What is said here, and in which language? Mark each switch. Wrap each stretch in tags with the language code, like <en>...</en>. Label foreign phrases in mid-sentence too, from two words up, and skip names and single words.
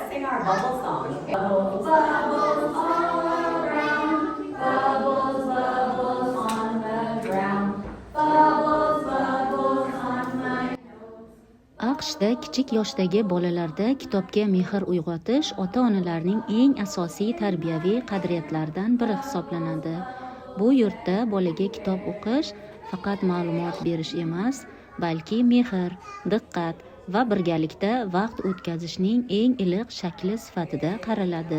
<en>our bubble song. Bubbles, bubbles all around. Bubbles, bubbles on the ground. Bubbles, bubbles on my</en> <uz>AQShda kichik yoshdagi bolalarda kitobga mehr uyg'otish ota-onalarning eng asosiy tarbiyaviy qadriyatlaridan biri hisoblanadi. Bu yurtda bolaga kitob o'qish faqat ma'lumot berish emas, balki mehr, diqqat va birgalikda vaqt o'tkazishning eng iliq shakli sifatida qaraladi.</uz>